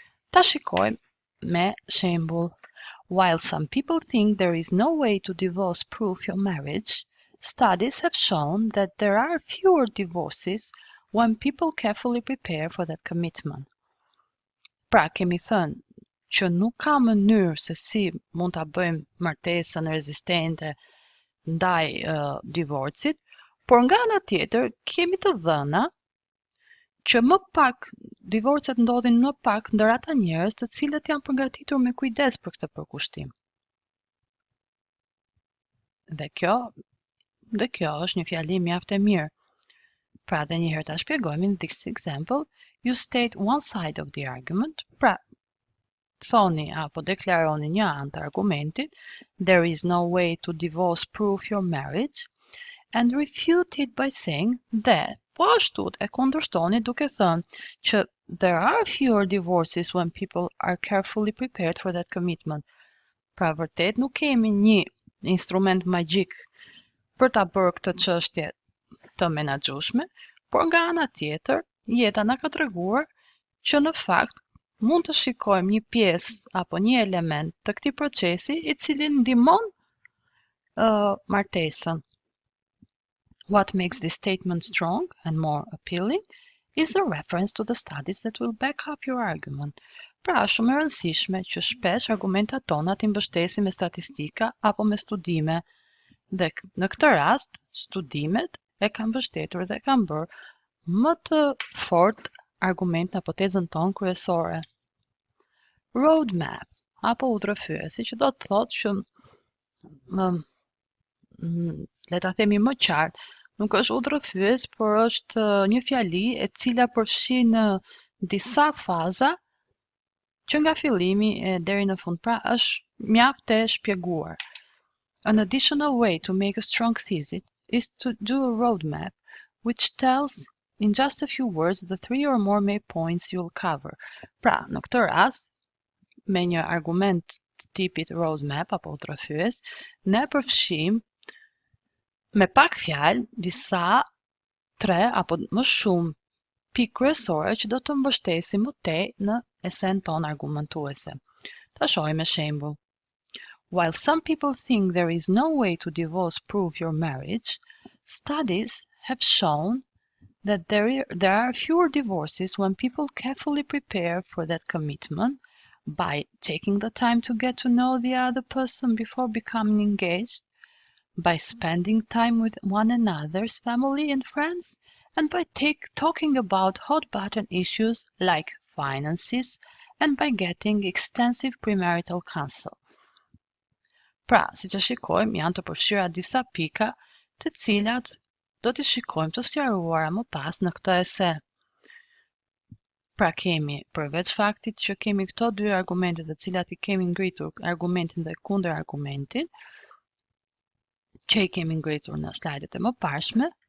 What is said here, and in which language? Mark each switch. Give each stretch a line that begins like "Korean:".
Albanian: Ta shikojmë me shembull:
English: while some people think there is no way to divorce proof your marriage, studies have shown that there are fewer divorces when people carefully prepare for that commitment.
Albanian: Pra, kemi thënë që nuk ka mënyrë se si mund ta bëjmë martesën rezistente ndaj divorcit, por nga ana tjetër kemi të dhëna që më pak divorcet ndodhin më pak ndër ata njerëz të cilët janë përgatitur me kujdes për këtë përkushtim. Dhe kjo është një fjalim mjaft e mirë. Pra, edhe një herë ta shpjegojmë.
English: In this example, you state one side of the argument.
Albanian: Pra, thoni apo deklaroni një anë të argumentit,
English: there is no way to divorce proof your marriage, and refute it by saying that,
Albanian: po ashtu e kundërshtoni duke thënë që
English: there are fewer divorces when people are carefully prepared for that commitment.
Albanian: Pra, vërtet nuk kemi një instrument magjik për ta bërë këtë çështje të menaxhueshme, por nga ana tjetër, jeta na ka treguar që në fakt mund të shikojmë një pjesë apo një element të këtij procesi i cili ndihmon martesën.
English: What makes this statement strong and more appealing is the reference to the studies that will back up your argument.
Albanian: Pra, shumë e rëndësishme që shpesh argumentat tona t'i mbështesim me statistika apo me studime. Dhe në këtë rast, studimet e kanë mbështetur dhe kanë bërë më të fort argument në hipotezën tonë kryesore. Roadmap apo udhërrëfyesi, që do të thotë që le ta themi më qartë, nuk është udhërrëfyes, por është një fjali e cila përfshin disa faza që nga fillimi deri në fund. Pra, është mjaft e shpjeguar.
English: An additional way to make a strong thesis is to do a roadmap, which tells in just a few words the 3 or more main points you'll cover.
Albanian: Pra, në këtë rast, me një argument të tipit roadmap apo udhërrëfyes, ne përfshim me pak fjalë disa 3 apo më shumë pikë kryesore që do të mbështesin më tej në esen tonë argumentuese. Ta shohim me shembull.
English: While some people think there is no way to divorce prove your marriage, studies have shown that there are fewer divorces when people carefully prepare for that commitment by taking the time to get to know the other person before becoming engaged, by spending time with one another's family and friends, and by talking about hot-button issues like finances, and by getting extensive premarital counsel.
Albanian: Pra, si që shikojmë, janë të përfshira disa pika të cilat do t'i shikojmë të sqaruara më pas në këtë ese. Pra kemi, përveç faktit që kemi këto 2 argumente të cilat i kemi ngritur argumentin dhe kundër argumentin, që i kemi ngritur në slajdet e mëparshme,